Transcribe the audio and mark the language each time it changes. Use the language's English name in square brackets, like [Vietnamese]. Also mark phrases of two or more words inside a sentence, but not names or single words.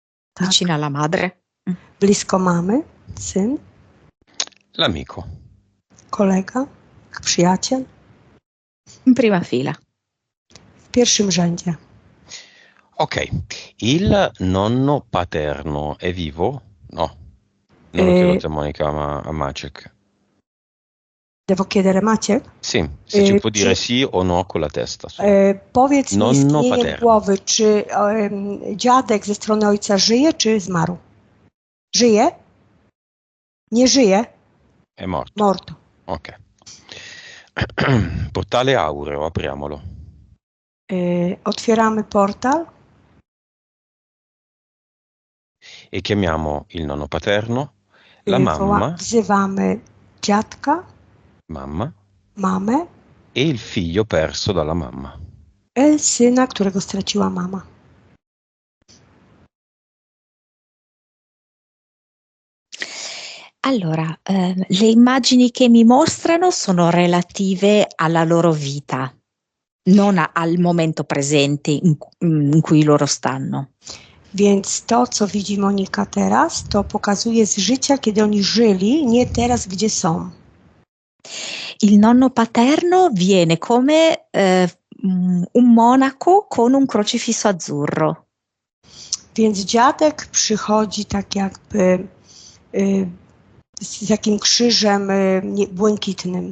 [Polish] Tak. [Italian] Vicino alla madre. [Polish] Blisko mamy, syn, [Italian] L'amico. [Polish] kolega, przyjaciel, [Italian] In prima fila. [Polish] w pierwszym rzędzie. [Italian] Ok, il nonno paterno è vivo? No, non lo chiedo a te Monica, ma a Maciek. Devo chiedere Maciek? Sì, se ci può [Polish] Czy- [Italian] dire sì o no con la testa. [Polish] Powiedz mi [Italian] Nonno [Polish] istnieniem [Italian] paterno. [Polish] głowy, czy dziadek ze strony ojca żyje, czy zmarł? Żyje? Nie żyje? [Italian] È morto. Morto. Ok. Portale aureo, apriamolo. [Polish] Otwieramy portal [Italian] E chiamiamo il nonno paterno, la y, mamma, [Polish] wzywamy dziadka, [Italian] mamma [Polish] mamę [Italian] e il figlio perso dalla mamma. [Polish] syna, którego straciła mama. [Italian] Allora, le immagini che mi mostrano sono relative alla loro vita, non al momento presente in cui loro stanno. [Polish] Więc to, co widzi Monika teraz, to pokazuje z życia, kiedy oni żyli, nie teraz, gdzie są. [Italian] Il nonno paterno viene come un monaco con un crocifisso azzurro. [Polish] Więc dziadek przychodzi tak jakby z takim krzyżem błękitnym.